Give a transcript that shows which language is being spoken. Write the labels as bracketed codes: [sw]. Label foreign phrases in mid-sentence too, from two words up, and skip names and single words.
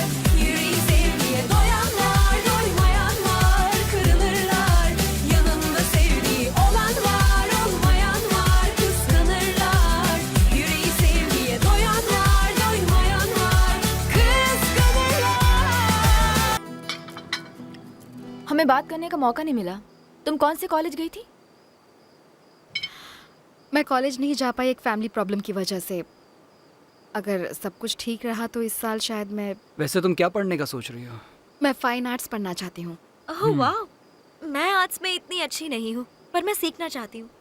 [tr] Yüreği sevgiye doyanlar, doymayan var, kırılırlar. Yanımda sevdiği olan var, olmayan var, kıskanırlar. Yüreği sevgiye doyanlar, doymayan var, kıskanırlar. [hi] हमें बात करने का मौका नहीं मिला। तुम कौन से कॉलेज गई थी? मैं कॉलेज नहीं जा पाई एक [en] family problem [hi] की वजह से। अगर सब कुछ ठीक रहा तो इस साल शायद वैसे तुम क्या पढ़ने का सोच रही हो? मैं [en] fine arts [hi] पढ़ना चाहती हूँ। ओह वाह, मैं आर्ट्स में इतनी अच्छी नहीं हूँ, पर मैं सीखना चाहती हूँ।